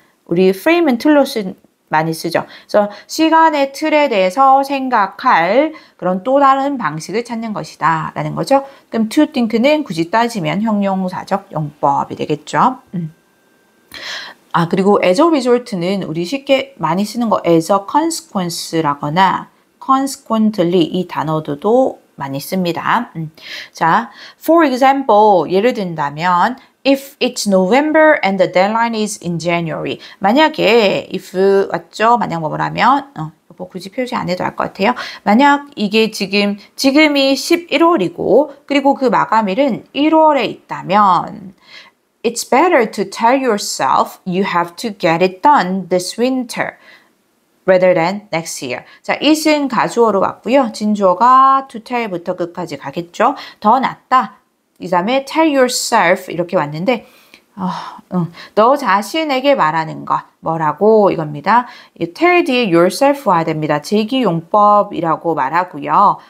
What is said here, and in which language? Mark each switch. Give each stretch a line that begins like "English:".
Korean: 우리 frame은 틀로 많이 쓰죠. 그래서 시간의 틀에 대해서 생각할 그런 또 다른 방식을 찾는 것이다 라는 거죠. 그럼 to think는 굳이 따지면 형용사적 용법이 되겠죠. 그리고 as a result는 우리 쉽게 많이 쓰는 거
English: as a consequence
Korean: 라거나 consequently 이 단어도 많이 씁니다.
English: 자, for example
Korean: 예를 든다면
English: If it's November and the deadline is in January.
Korean: 만약에 if 맞죠? 만약 뭐라면 뭐 굳이 표시 안 해도 알 것 같아요. 만약 이게 지금이 11월이고 그리고 그 마감일은 1월에 있다면
English: It's better to tell yourself you have to get it done this winter rather than next year.
Korean: 자, it은 가주어로 왔고요. 진주어가 to tell부터 끝까지 가겠죠. 더 낫다. 이 다음에 tell yourself 이렇게 왔는데 너 자신에게 말하는 것 뭐라고 이겁니다. tell 뒤에 yourself 와야 됩니다. 제기용법이라고 말하고요.